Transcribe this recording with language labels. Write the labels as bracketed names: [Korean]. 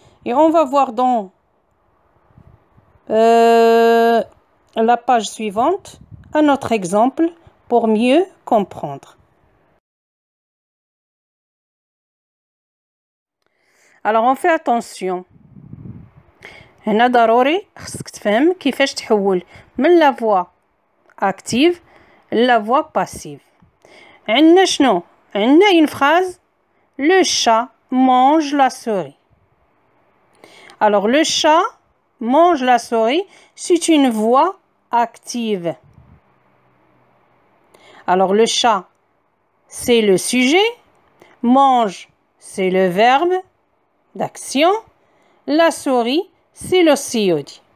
[French] et on va voir dans la page suivante un autre exemple pour mieux comprendre. alors on fait attention. [Arabic] هنا ضروري خصك تفهم كيفاش تحول من [French] la voix active la voix passive. [Arabic] عندنا شنو؟ عندنا [French] une phrase le chat mange la souris. alors le chat mange la souris c'est une voix active. alors le chat c'est le sujet, mange c'est le verbe d'action, la souris c'est le COD.